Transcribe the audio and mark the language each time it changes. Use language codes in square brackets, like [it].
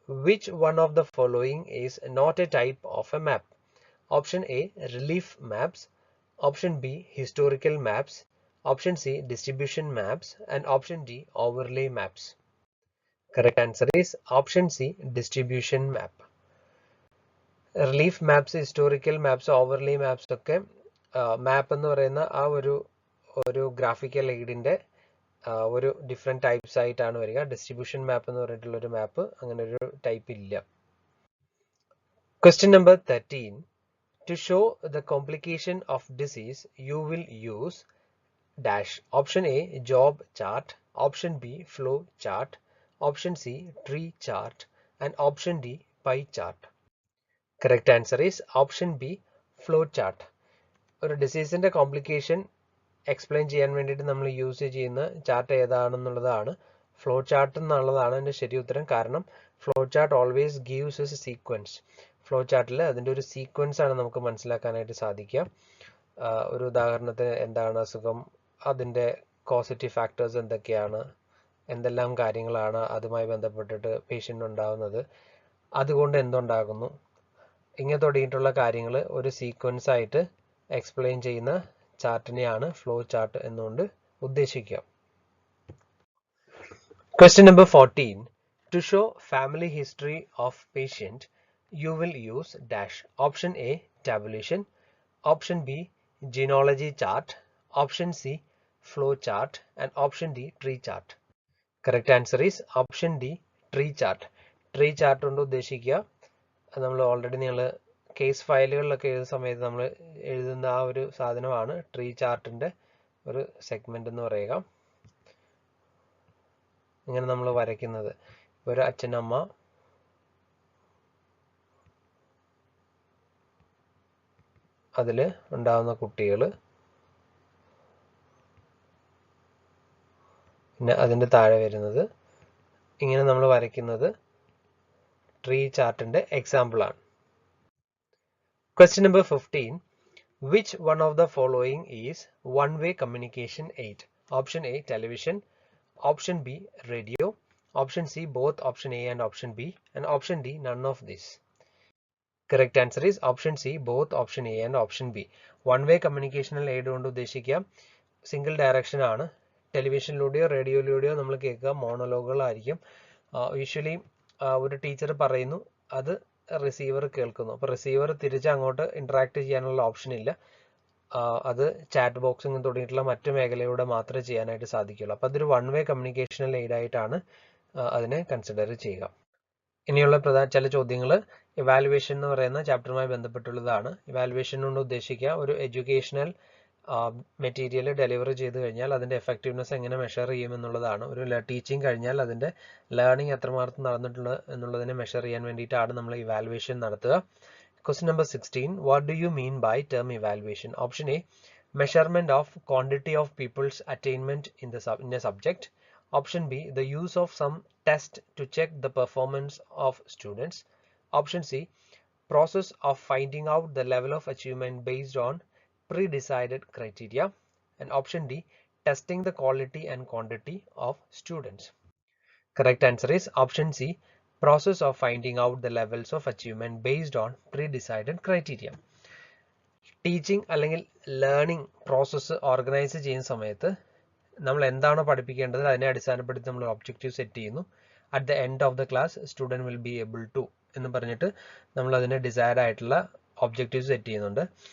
[en] Which one of the following is not a type of a map? Option A relief maps, option B historical maps, option C distribution maps, and option D overlay maps. Correct answer is option C distribution map. [ml] Relief maps, historical maps, overlay maps ഒക്കെ മാപ്പ് എന്ന് പറയുന്ന ആ ഒരു graphical എയ്ഡിന്റെ ഒരു different types ആയിട്ടാണ് വരിക. Distribution മാപ്പ് എന്ന് പറഞ്ഞിട്ടുള്ള ഒരു മാപ്പ് അങ്ങനെ ഒരു ടൈപ്പ് ഇല്ല. [en] Question number 13. To show the complication of disease, you will use dash. Option A job chart, option B flow chart, option C tree chart, and option D pie chart. Correct answer is option B flow chart. [ml] ഒരു ഡിസീസിന്റെ complication explain ചെയ്യാൻ വേണ്ടിയിട്ട് നമ്മൾ use ചെയ്യുന്ന chart ഏതാണെന്നുള്ളതാണ് flow chart എന്നുള്ളതാണ് എൻ്റെ ശരി ഉത്തരം. കാരണം flow chart [en] Always gives a sequence. [ml] Flow ചാർട്ടിൽ അതിൻ്റെ ഒരു സീക്വൻസ് ആണ് നമുക്ക് മനസ്സിലാക്കാനായിട്ട് സാധിക്കുക. ഒരു ഉദാഹരണത്തിന് എന്താണ് അസുഖം, അതിൻ്റെ കോസറ്റീവ് ഫാക്ടേഴ്സ് എന്തൊക്കെയാണ്, എന്തെല്ലാം കാര്യങ്ങളാണ് അതുമായി ബന്ധപ്പെട്ടിട്ട് പേഷ്യൻ്റ് ഉണ്ടാവുന്നത്, അതുകൊണ്ട് എന്തുണ്ടാകുന്നു, ഇങ്ങനെ തുടങ്ങിയിട്ടുള്ള കാര്യങ്ങൾ ഒരു സീക്വൻസ് ആയിട്ട് എക്സ്പ്ലെയിൻ ചെയ്യുന്ന ചാർട്ടിനെയാണ് ഫ്ലോ ചാർട്ട് എന്നുകൊണ്ട് ഉദ്ദേശിക്കുക. [en] Question number 14. To show family history of patient, you will use dash. Option A, tabulation. Option B, genealogy chart. Option C, flow chart. And option D, tree chart. Correct answer is option D, tree chart. [ml] Tree chart കൊണ്ട് ഉദ്ദേശിക്കുക, നമ്മൾ already നിങ്ങൾ case ഫയലുകളിലൊക്കെ എഴുതുന്ന സമയത്ത് നമ്മൾ എഴുതുന്ന ആ ഒരു സാധനമാണ് ട്രീ ചാർട്ടിൻ്റെ ഒരു സെഗ്മെന്റ് എന്ന് പറയുക. ഇങ്ങനെ നമ്മൾ വരയ്ക്കുന്നത് ഒരു അച്ഛനമ്മ, അതിൽ ഉണ്ടാകുന്ന കുട്ടികൾ, പിന്നെ അതിൻ്റെ താഴെ വരുന്നത്, ഇങ്ങനെ നമ്മൾ വരയ്ക്കുന്നത് ട്രീ ചാർട്ടിൻ്റെ എക്സാമ്പിളാണ്. [en] Question number 15. Which one of the following is one-way communication aid? Option A, television. Option B, radio. Option C, both option A and option B. And option D, none of this. Correct answer is option C, both option A and option B. [ml] One-way communicational aid കൊണ്ട് ഉദ്ദേശിക്കുക single direction ആണ്. ടെലിവിഷനിലൂടെയോ റേഡിയോയിലൂടെയോ നമ്മൾ കേൾക്കുക മോണോലോഗുകളായിരിക്കും. Usually ഒരു teacher പറയുന്നു, അത് receiver കേൾക്കുന്നു. അപ്പോൾ receiver തിരിച്ച് അങ്ങോട്ട് ഇന്ററാക്ട് ചെയ്യാനുള്ള ഓപ്ഷൻ ഇല്ല. അത് ചാറ്റ് ബോക്സിങ് തുടങ്ങിയിട്ടുള്ള മറ്റു മേഖലയിലൂടെ മാത്രമേ ചെയ്യാനായിട്ട് സാധിക്കുള്ളൂ. അപ്പോൾ അതൊരു വൺ വേ കമ്മ്യൂണിക്കേഷണൽ എയ്ഡ് ആയിട്ടാണ് അതിനെ കൺസിഡർ ചെയ്യുക. ഇനിയുള്ള ചില ചോദ്യങ്ങൾ ഇവാലുവേഷൻ എന്ന് പറയുന്ന ചാപ്റ്ററുമായി ബന്ധപ്പെട്ടുള്ളതാണ്. ഇവാലുവേഷൻ കൊണ്ട് ഉദ്ദേശിക്കുക ഒരു എഡ്യൂക്കേഷണൽ മെറ്റീരിയൽ ഡെലിവറി ചെയ്ത് കഴിഞ്ഞാൽ അതിൻ്റെ എഫക്റ്റീവ്നെസ് എങ്ങനെ മെഷർ ചെയ്യും എന്നുള്ളതാണ്. ഒരു ടീച്ചിങ് കഴിഞ്ഞാൽ അതിൻ്റെ ലേണിംഗ് എത്രമാത്രം നടന്നിട്ടുണ്ട് എന്നുള്ളതിനെ മെഷർ ചെയ്യാൻ വേണ്ടിയിട്ടാണ് നമ്മൾ ഇവാലുവേഷൻ നടത്തുക. [en] Question number 16. What do you mean by term evaluation? Option A, measurement of quantity of people's attainment in a subject. Option B, the use of some test to check the performance of students. Option C, process of finding out the level of achievement based on pre-decided criteria. And option D, testing the quality and quantity of students. Correct answer is option C, process of finding out the levels of achievement based on pre-decided criteria. [ml] Teaching അല്ലെങ്കിൽ learning process organise ചെയ്യുന്ന സമയത്ത് നമ്മൾ എന്താണോ പഠിപ്പിക്കേണ്ടത് അതിനെ അടിസ്ഥാനപ്പെടുത്തി നമ്മൾ objective set ചെയ്യുന്നു. [en] at the end of the class student will be able to [ml] എന്ന് പറഞ്ഞിട്ട് നമ്മൾ അതിനെ ഡിസൈർഡ് ആയിട്ടുള്ള ഒബ്ജക്റ്റീവ് സെറ്റ് ചെയ്യുന്നുണ്ട്.